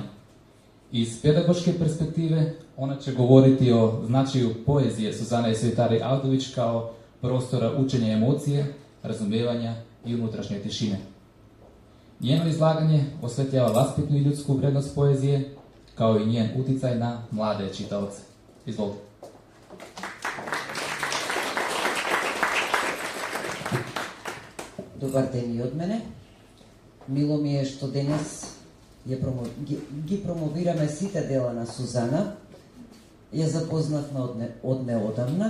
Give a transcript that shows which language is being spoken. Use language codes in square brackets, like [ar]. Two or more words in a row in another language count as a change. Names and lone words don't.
[sr] Iz pedagoške perspektive ona će govoriti o značaju poezije Suzane Cvetari-Avdović kao prostora učenja emocije, razumijevanja i unutrašnje tišine. Njeno izlaganje osvetljava vaspitnu i ljudsku vrednost poezije, kao i njen uticaj na mlade čitaoce. Izvolite. [mk] Добар ден и од мене. Мило ми е што денес ги промовираме сите дела на Сузана. Ја запознавме од неодамна.